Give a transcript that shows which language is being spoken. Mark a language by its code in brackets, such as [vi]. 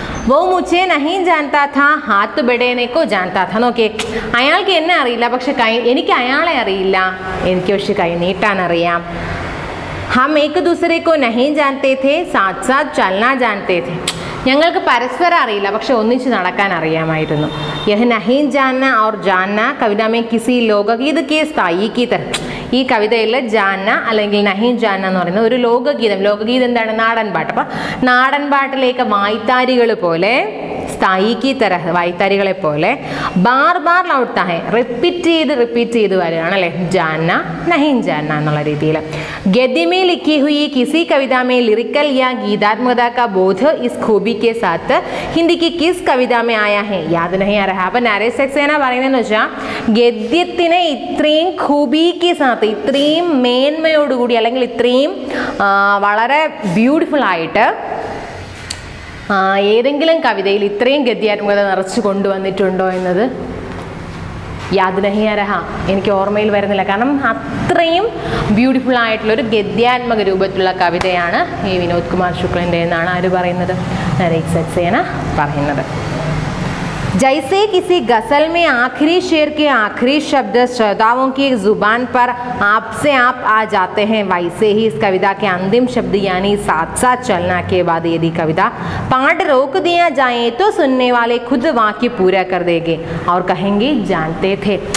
[hi] वो मुझे नहीं जानता था हाथ बढ़ाने को जानता था. [ml] നോക്കിയേ, അയാൾക്ക് എന്നെ അറിയില്ല, പക്ഷെ എനിക്ക് അയാളെ അറിയില്ല, എനിക്ക് പക്ഷെ കൈ നീട്ടാൻ അറിയാം. [hi] हम एक दूसरे को नहीं जानते थे, साथ साथ चलना जानते थे. [ml] ഞങ്ങൾക്ക് പരസ്പരം അറിയില്ല, പക്ഷെ ഒന്നിച്ച് നടക്കാൻ അറിയാമായിരുന്നു. [hi] യഹ് നഹീൻ ജാന്ന और जानना कविता में किसी लोकगीत के स्थायी की तरह. [ml] ഈ കവിതയിൽ ജാന്ന അല്ലെങ്കിൽ നഹീൻ ജാന്ന എന്ന് പറയുന്നത് ഒരു ലോകഗീതം. ലോകഗീതം എന്താണ്? നാടൻ പാട്ട്. അപ്പം നാടൻ പാട്ടിലേക്ക് വായ്ത്താരികൾ പോലെ, [hi] സ്ഥായിക്ക് തരഹ [ml] വായ്ത്താരികളെ പോലെ [hi] ബാർ ബാർ ലൗട്ടാ ഹെ, [ml] റിപ്പീറ്റ് ചെയ്ത് വരികയാണ് അല്ലേ, ജാന്ന നഹീൻ ജാന്ന എന്നുള്ള രീതിയിൽ. [hi] ഗദ്യ में लिखी हुई किसी कविता में लिरिकल या गीतात्मकता का बोध इस खूबी के साथ हिंदी की किस कविता में आया है याद नहीं आ रहा. [ml] അപ്പം നരേശ് സക്സേന പറയുന്നതെന്ന് വെച്ചാൽ ഗദ്യത്തിനെ ഇത്രയും [hi] ഖൂബിക്ക് സാത്ത്, [ml] ഇത്രയും മേന്മയോടുകൂടി അല്ലെങ്കിൽ ഇത്രയും വളരെ ബ്യൂട്ടിഫുൾ ആയിട്ട് ഏതെങ്കിലും കവിതയിൽ ഇത്രയും ഗദ്യാത്മകത നിറച്ചു കൊണ്ടുവന്നിട്ടുണ്ടോ എന്നത് [hi] യാദ് നഹി ആ രഹ, [ml] എനിക്ക് ഓർമ്മയിൽ വരുന്നില്ല. കാരണം അത്രയും ബ്യൂട്ടിഫുൾ ആയിട്ടുള്ളൊരു ഗദ്യാത്മക രൂപത്തിലുള്ള കവിതയാണ് ഈ വിനോദ് കുമാർ ശുക്ലൻ്റെ എന്നാണ് ആര് പറയുന്നത്? നരേഷ് സക്സേന പറയുന്നത്. [hi] जैसे किसी गज़ल में आखिरी शेर के आखिरी शब्द श्रोताओं की जुबान पर आपसे आप आ जाते हैं, वैसे ही इस कविता के अंतिम शब्द यानी साथ साथ चलना के बाद यदि कविता पाठ रोक दिया जाए तो सुनने वाले खुद वाक्य पूरा कर देंगे और कहेंगे जानते थे.